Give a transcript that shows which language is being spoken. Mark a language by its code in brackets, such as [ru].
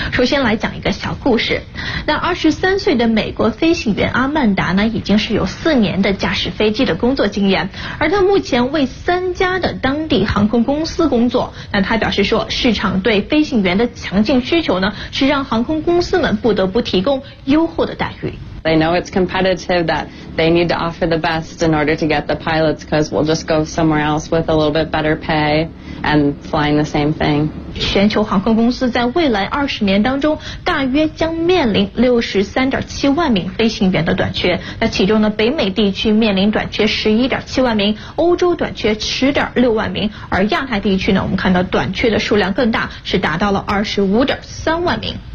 [zh] 首先来讲一个小故事。那23岁的美国飞行员阿曼达呢，已经是有4年的驾驶飞机的工作经验，而他目前为3家的当地航空公司工作。那他表示说，市场对飞行员的强劲需求呢，是让航空公司们不得不提供优厚的待遇。 [en] They know it's competitive, that they need to offer the best in order to get the pilots, because we'll just go somewhere else with a little bit better pay and flying the same thing. [zh] 全球航空公司在未来20年当中，大约将面临63.7万名飞行员的短缺。那其中呢，北美地区面临短缺11.7万名，欧洲短缺10.6万名，而亚太地区呢，我们看到短缺的数量更大，是达到了25.3万名。